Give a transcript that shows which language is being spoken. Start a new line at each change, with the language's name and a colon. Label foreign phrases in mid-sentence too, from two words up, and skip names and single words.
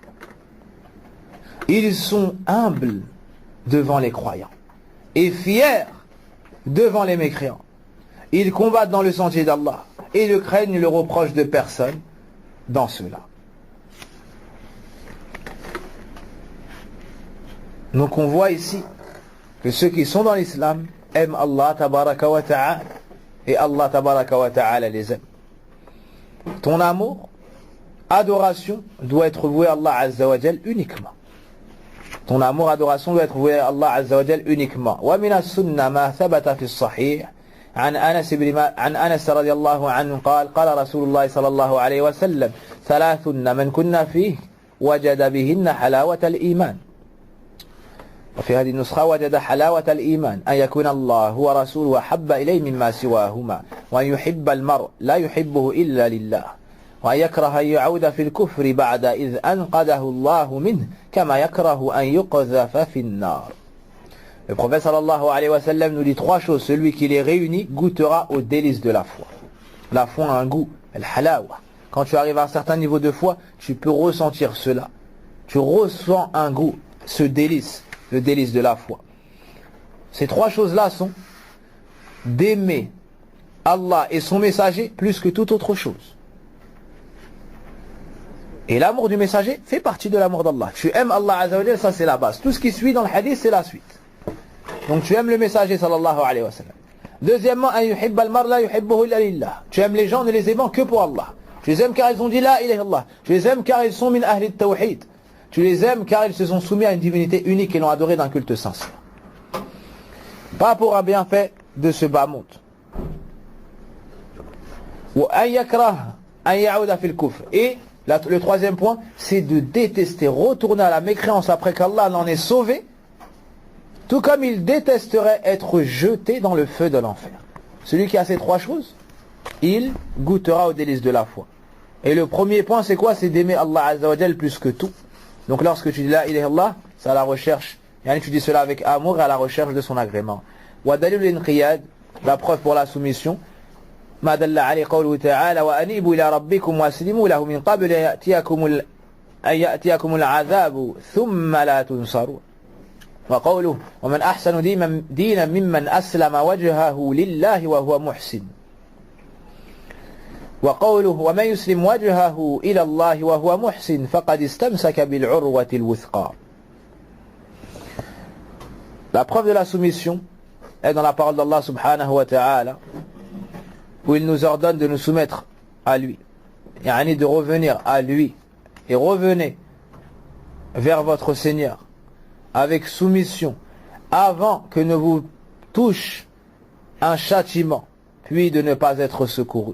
French: Ils sont humbles devant les croyants et fiers devant les mécréants. Ils combattent dans le sentier d'Allah et ne craignent le reproche de personne dans cela. Donc on voit ici que ceux qui sont dans l'islam aiment Allah
Arabic: تبارك وتعالى
French: et Allah
Arabic: تبارك وتعالى
French: les aime. Ton amour, adoration doit être voué à Allah
Arabic: عز وجل
French: uniquement. Ton amour, adoration doit être voué à Allah
Arabic: عز وجل
French: uniquement.
Arabic: ومن السنة ما ثبت في الصحيح عن أنس رضي الله عنه قال قال رسول الله صلى الله عليه وسلم ثلاث من كنا فيه وجد بهن حلاوة الإيمان. وفي هذه النسخة وجد حلاوة الإيمان أن يكون الله ورسوله أحب إليه مما سواهما وأن يحب المرء لا يحبه إلا لله وأن يكره أن يعود في الكفر بعد إذ أنقذه الله منه كما يكره أن يقذف في النار.
French: Le prophète
Arabic: صلى الله عليه وسلم
French: nous dit trois choses. Celui qui les réunit goûtera aux délices de la foi. La foi a un goût, al-halawa. Quand tu arrives à un certain niveau de foi, tu peux ressentir cela. Tu ressens un goût, ce délice. Le délice de la foi. Ces trois choses-là sont d'aimer Allah et son messager plus que toute autre chose. Et l'amour du messager fait partie de l'amour d'Allah. Tu aimes Allah
Arabic: عز وجل,
French: ça c'est la base. Tout ce qui suit dans le hadith, c'est la suite. Donc tu aimes le messager
Arabic: صلى الله عليه وسلم. Deuxièmement, أن يحب المرء لا يحبه إلا لله.
French: Tu aimes les gens, ne les aimant que pour Allah. Tu les aimes car ils ont dit
Arabic: لا إله إلا الله.
French: Tu les aimes car ils sont
Arabic: من أهل التوحيد.
French: Tu les aimes car ils se sont soumis à une divinité unique et l'ont adoré d'un culte sincère. Pas pour un bienfait de ce bas monde. Et le troisième point, c'est de détester, retourner à la mécréance après qu'Allah l'en ait sauvé, tout comme il détesterait être jeté dans le feu de l'enfer. Celui qui a ces trois choses, il goûtera aux délices de la foi. Et le premier point, c'est quoi? C'est d'aimer Allah
Arabic: عز وجل
French: plus que tout. Donc lorsque tu dis
Arabic: لا إله إلا الله,
French: c'est à la recherche, tu dis cela avec amour et à la recherche de son agrément.
Arabic: ودليل الانقياد,
French: la preuve pour la soumission.
Arabic: ما دل عليه قوله تعالى وأنيبوا إلى ربكم وأسلموا له من قبل أن يأتيكم العذاب ثم لا تنصرون. وقوله ومن أحسن دينا ممن أسلم وجهه لله وهو محسن. وقوله ومن يسلم وجهه إلى الله وهو محسن فقد استمسك بالعروة الوثقى.
French: La preuve de la soumission est dans la parole d'Allah
Arabic: سبحانه وتعالى
French: où il nous ordonne de nous soumettre à lui, yani de revenir à lui, et revenez vers votre Seigneur avec soumission avant que ne vous touche un châtiment puis de ne pas être secouru.